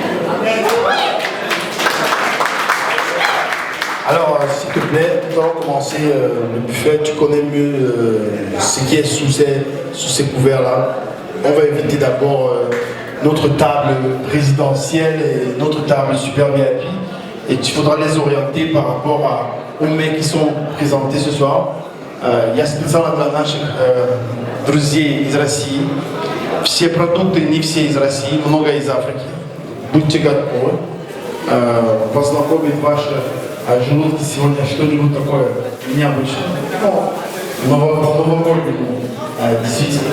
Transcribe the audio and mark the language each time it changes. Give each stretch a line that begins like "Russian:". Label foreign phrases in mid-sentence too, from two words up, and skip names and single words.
French: Alors, s'il te plaît, nous allons commencer le buffet. Tu connais mieux ce qui est sous ces couverts-là. On va inviter d'abord notre table résidentielle et notre table super VIP. Et tu faudras les orienter par rapport aux mets qui sont présentés ce soir.
Russian: Я специально для наших друзей из России. Все продукты не все из России, много из Африки. Будьте готовы познакомить ваши желудки сегодня что-нибудь такое необычное. Новогоднему, действительно.